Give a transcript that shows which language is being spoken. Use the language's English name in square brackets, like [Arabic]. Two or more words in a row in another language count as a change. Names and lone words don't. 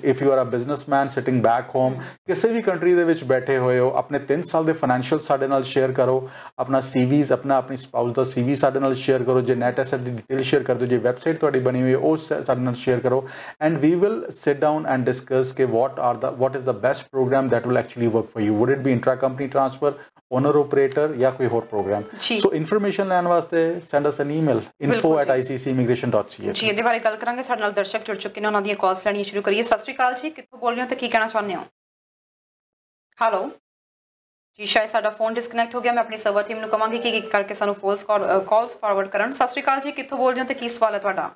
[English] If you are a businessman sitting back home, [Punjabi] ਕਿਸੇ ਵੀ ਕੰਟਰੀ ਦੇ ਵਿੱਚ ਬੈਠੇ ਹੋਏ ਹੋ, ਆਪਣੇ 3 ਸਾਲ ਦੇ ਫਾਈਨੈਂਸ਼ੀਅਲ ਸਾਡੇ ਨਾਲ ਸ਼ੇਅਰ ਕਰੋ, ਆਪਣਾ CVs, ਆਪਣੀ ਸਪਾਊਸ ਦਾ CV ਸਾਡੇ ਨਾਲ ਸ਼ੇਅਰ ਕਰੋ, ਜੇ [English] net asset [Punjabi] ਦੀ ਡਿਟੇਲ ਸ਼ੇਅਰ ਕਰ ਦਿਓ, ਜੇ ਵੈਬਸਾਈਟ ਤੁਹਾਡੀ ਬਣੀ ਹੋਈ ਹੈ ਉਹ ਸਾਡੇ ਨਾਲ ਸ਼ੇਅਰ ਕਰੋ [English] and we will sit down and discuss [Punjabi] ਕਿ [English] what is the best program that will actually work for you. Would it be intra-company transfer, owner operator [Punjabi] ਜਾਂ ਕੋਈ ਹੋਰ ਪ੍ਰੋਗਰਾਮ? ਸੋ ਇਨਫੋਰਮੇਸ਼ਨ ਲੈਣ ਵਾਸਤੇ [English] send us an email info@iccimmigration.ca। [Punjabi] ਜੀ ਇਹਦੇ ਬਾਰੇ ਗੱਲ ਕਰਾਂਗੇ। ਸਾਡੇ ਨਾਲ ਦਰਸ਼ਕ ਜੁੜ ਚੁੱਕੇ ਨੇ, ਉਹਨਾਂ ਦੀਆਂ ਕਾਲਸ ਲੈਣੀਆਂ ਸ਼ੁਰੂ ਕਰੀਏ। ਸਤਿ ਸ਼੍ਰੀ ਅਕਾਲ ਜੀ, ਕਿੱਥੋਂ ਬੋਲ ਰਹੇ ਹੋ ਤੇ ਕੀ ਕਹਿਣਾ ਚਾਹੁੰਦੇ ਹੋ? ਹੈਲੋ ਜੀ, ਸ਼ਾਇਦ ਸਾਡਾ ਫੋਨ ਡਿਸਕਨੈਕਟ ਹੋ ਗਿਆ। ਮੈਂ ਆਪਣੀ [English] server team [Punjabi] ਨੂੰ ਕਹਾਂਗੀ ਕਿ ਕਰਕੇ ਸਾਨੂੰ ਕਾਲਸ ਫਾਰਵਰਡ ਕਰਨ। ਸਤਿ ਸ਼੍ਰੀ ਅਕਾਲ ਜੀ, ਕਿੱਥੋਂ ਬੋਲ ਰਹੇ ਹੋ ਤੇ ਕੀ ਸਵਾਲ ਹੈ ਤੁਹਾਡਾ?